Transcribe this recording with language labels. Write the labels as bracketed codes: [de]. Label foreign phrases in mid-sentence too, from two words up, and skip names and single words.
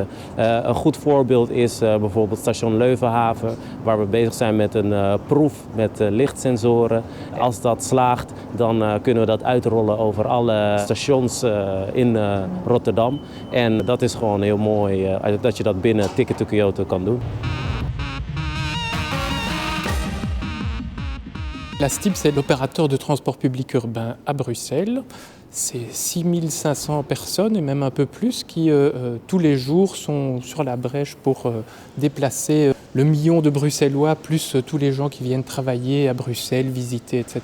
[nl] Een goed voorbeeld is bijvoorbeeld station Leuvenhaven, waar we bezig zijn met een proef met lichtsensoren. Als dat slaagt, dan kunnen we dat uitrollen over alle stations in Rotterdam. En dat is gewoon heel mooi dat je dat binnen Ticket to Kyoto kan doen. [fr] La STIB, c'est l'opérateur de transport public urbain à Bruxelles. C'est 6500 personnes et même un peu plus qui tous les jours sont sur la brèche pour déplacer le million de Bruxellois plus tous les gens qui viennent travailler à Bruxelles, visiter, etc.